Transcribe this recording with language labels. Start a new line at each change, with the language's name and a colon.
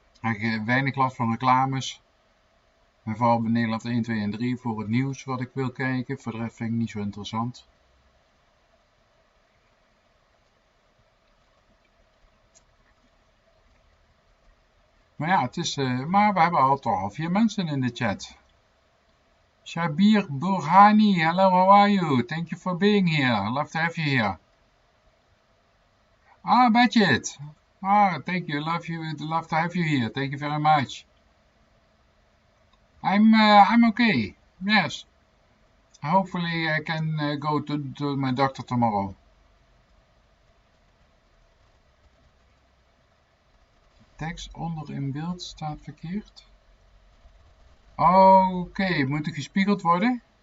Dutch: Ik heb weinig last van reclames. En vooral bij Nederland 1, 2 en 3 voor het nieuws wat ik wil kijken. Voor de rest vind ik niet zo interessant. Maar ja, het is, maar we hebben toch al 4 mensen in de chat.
English: Shabir Burhani, hello, how are you? Thank you for being here. Love to have you here. Budget. Thank you. Love to have you here. Thank you very much. I'm okay. Yes. Hopefully I can go to my doctor tomorrow.
Dutch: Tekst onder in beeld staat verkeerd. Oké, moet ik gespiegeld worden?